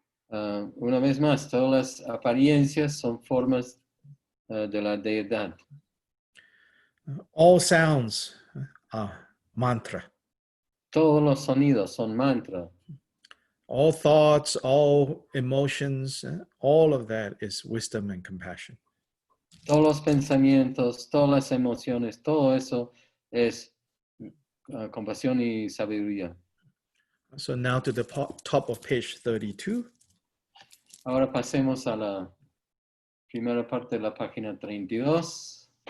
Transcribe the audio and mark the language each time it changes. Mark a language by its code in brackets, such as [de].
[es] Una vez más, todas las apariencias son formas de la deidad. [en] All sounds are mantra. [es] Todos los sonidos son mantra. [en] All thoughts, all emotions, all of that is wisdom and compassion. [es] Todos los pensamientos, todas las emociones, todo eso es compasión y sabiduría. [en] So now to the top of page 32. [es] Ahora pasemos a la primera parte de la página 32.